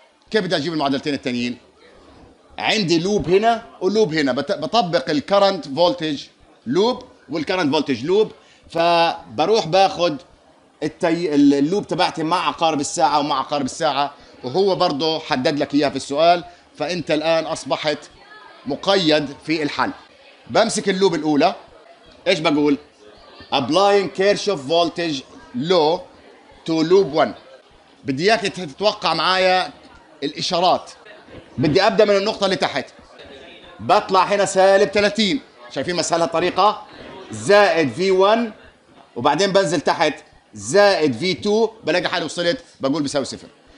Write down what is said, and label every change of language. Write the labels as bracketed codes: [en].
[ar] كيف بدي اجيب المعادلتين الثانيين؟ عندي لوب هنا ولوب هنا، بطبق الكرنت فولتج لوب والكرنت فولتج لوب، فبروح باخذ اللوب تبعتي مع عقارب الساعه ومع عقارب الساعه، وهو برضه حدد لك اياها في السؤال. فانت الان اصبحت مقيد في الحل. بمسك اللوب الاولى، ايش بقول؟ [en] applying Kirchhoff voltage law to loop 1. [ar] بدي اياك تتوقع معايا الاشارات. بدي ابدا من النقطه اللي تحت، بطلع هنا سالب 30، شايفين مسألة الطريقه؟ زائد V1، وبعدين بنزل تحت زائد V2، بلاقي حالي وصلت بقول بيساوي 0.